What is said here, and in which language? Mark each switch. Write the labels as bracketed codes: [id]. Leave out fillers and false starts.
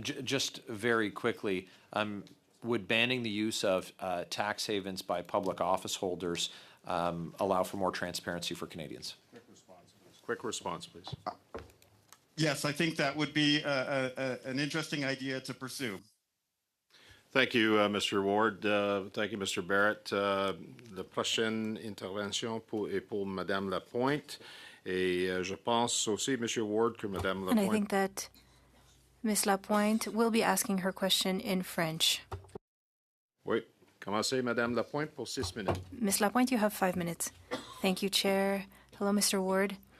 [en] Just very quickly, would banning the use of tax havens by public office holders allow for more transparency for Canadians? Quick response, please. Yes, I think that would be an interesting idea to pursue. Thank you, Mr. Ward. Thank you, Mr. Barrett. [fr] La prochaine intervention est pour Madame Lapointe. Et je pense aussi, Monsieur Ward, que Madame Lapointe... [en] And I think that Ms. Lapointe will be asking her question in French. [fr] Oui. Commencez, Madame Lapointe, pour 6 minutes. [en] Ms. Lapointe, you have 5 minutes. Thank you, Chair. Hello, Mr. Ward.